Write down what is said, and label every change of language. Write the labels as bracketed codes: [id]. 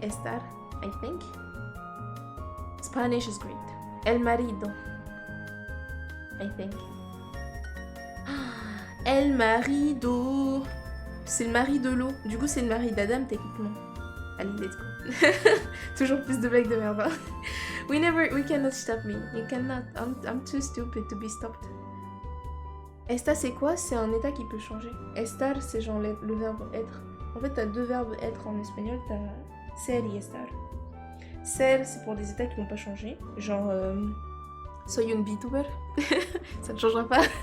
[en] Estar, I think. Spanish is great. [es] El marido. [en] I think. [es] El marido. [fr] C'est le mari de l'eau. Du coup, c'est le mari d'Adam, techniquement. Allez, [en] let's go. [fr] Toujours plus de blagues de merde. [en] Hein. We cannot stop me. You cannot. I'm too stupid to be stopped. [fr] Esta, c'est quoi? C'est un état qui peut changer. Estar, c'est genre le verbe être. En fait, t'as deux verbes être en espagnol. T'as ser et estar. Ser, c'est pour des états qui n'ont pas changé. Genre, [es] soy un VTuber. [fr] Ça ne changera pas.